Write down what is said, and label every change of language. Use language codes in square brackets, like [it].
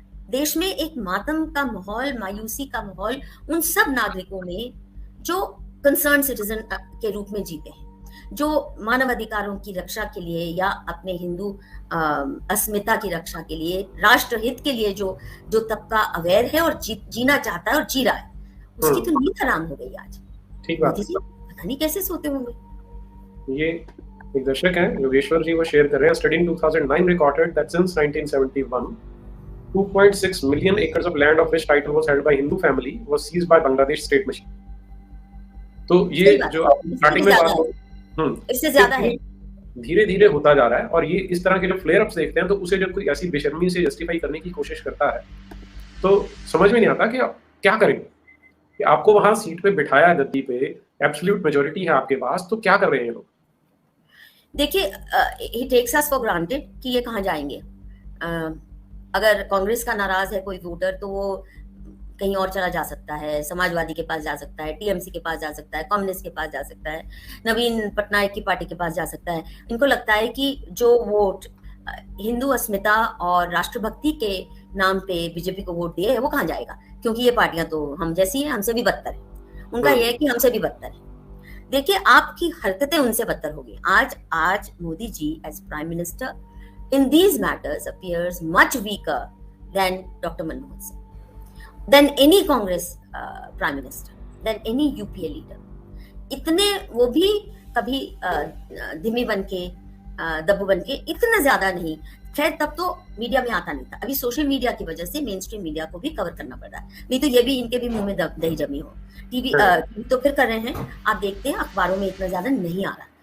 [hi] देश में एक मातम का माहौल, मायूसी का माहौल उन सब नागरिकों में जो [en] concern citizen [hi] के रूप में जीते हैं, जो मानव अधिकारों की रक्षा के लिए या अपने हिंदू अस्मिता की रक्षा के लिए, राष्ट्रहित के लिए जो तबका अवेयर है और जीना चाहता है और जी रहा है, उसकी तो नींद हराम हो गई आज। ठीक बात, पता नहीं कैसे सोते होंगे। ये एक दर्शक हैं योगेश्वर जी, वो शेयर कर रहे हैं, [en] Study in 2009 recorded that since 1971 2.6 million acres of land of which title was held by Hindu family was seized by Bangladesh state machine। [hi] तो ये जो स्टार्टिंग में बात इससे ज्यादा है, धीरे धीरे होता जा रहा है। और ये इस तरह के जो फ्लेयर अप्स देखते हैं तो उसे जब कोई ऐसी बेशर्मी से जस्टिफाई करने की कोशिश करता है तो समझ में नहीं आता कि आप क्या करेंगे। कि आपको वहां सीट पे बिठाया है, गद्दी पे [en] absolute majority [hi] है आपके पास, तो क्या कर रहे हैं ये लोग। देखिए [en] ही takes us for granted [hi] कि ये कहाँ जाएंगे। अगर कांग्रेस का नाराज है कोई वोटर तो वो कहीं और चला जा सकता है, समाजवादी के पास जा सकता है, टीएमसी के पास जा सकता है, कम्युनिस्ट के पास जा सकता है, नवीन पटनायक की पार्टी के पास जा सकता है। इनको लगता है कि जो वोट हिंदू अस्मिता और राष्ट्रभक्ति के नाम पे बीजेपी को वोट दिए है वो कहाँ जाएगा, क्योंकि ये पार्टियां तो हम जैसी हैं, हमसे भी बदतर है। उनका यह है कि हमसे भी बदतर है। देखिए आपकी हरकतें उनसे बदतर होगी। आज Modi ji [en] As prime minister in these matters appears much weaker than Dr. Manmohan Singh, than any Congress Prime Minister, than any UPA leader। [hi] इतने वो भी कभी धिमी बन के दब्बू बन के इतना ज्यादा नहीं। खैर तब तो मीडिया में आता नहीं था, अभी सोशल मीडिया की वजह से मेन स्ट्रीम मीडिया को भी कवर करना पड़ रहा है, नहीं तो ये भी इनके भी मुंह में दही जमी हो। टीवी तो फिर कर रहे हैं, आप देखते हैं अखबारों में इतना ज्यादा नहीं आ रहा।